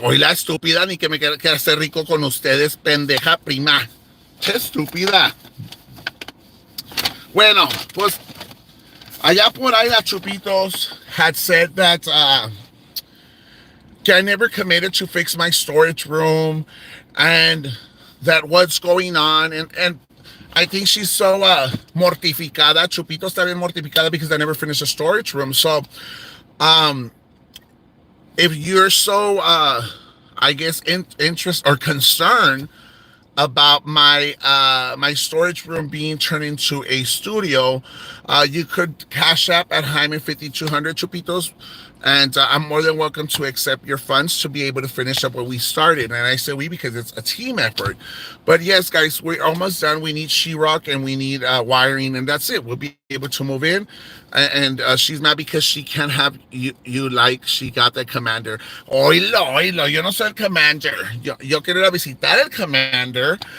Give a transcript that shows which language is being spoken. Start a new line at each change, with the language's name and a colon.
Spanish: Hoy la estúpida, ni que me quiera hacer rico con ustedes, pendeja prima. Qué estúpida. Bueno, pues allá por ahí la Chupitos
English: had said that I never committed to fix my storage room and that what's going on, and I think she's so mortificada.
Spanish: Chupito está bien mortificada
English: because I never finished the storage room. So if you're so I guess interest or concern about my my storage room being turned into a studio, you could cash app at Jaime 5200 Chupitos, and I'm more than welcome to accept your funds to be able to finish up what we started. And I say we because it's a team effort. But yes, guys, we're almost done. We need sheetrock and we need wiring, and that's it. We'll be able to move in. And she's mad because she can't have you like she got the commander.
Spanish: Oilo, oilo, yo no soy el commander. Yo quiero ir a visitar el commander.